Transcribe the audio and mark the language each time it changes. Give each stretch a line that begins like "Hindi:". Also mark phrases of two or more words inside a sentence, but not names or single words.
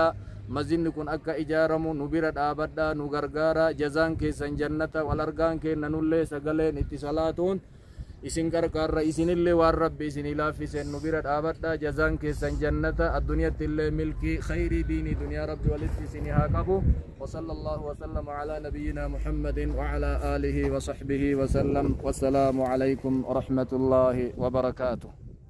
Oromo: masjidni kun akka ijaaramu nu bira dhaabadha nu gargaara. jazaan keessan jannata wal argaan kennanullee sagaleen itti salaatuun isin gargaarra isinillee waan rabbi isinii laaffiseen nu bira dhaabadha. jazaan keessan jannata addunyaatti illee milkii khayrii diinii duniyaa rabbi walitti isinii haa qabu.
Arabic: وصلى الله وسلم على نبينا محمد وعلى آله وصحبه وسلم. والسلام عليكم ورحمة الله وبركاته.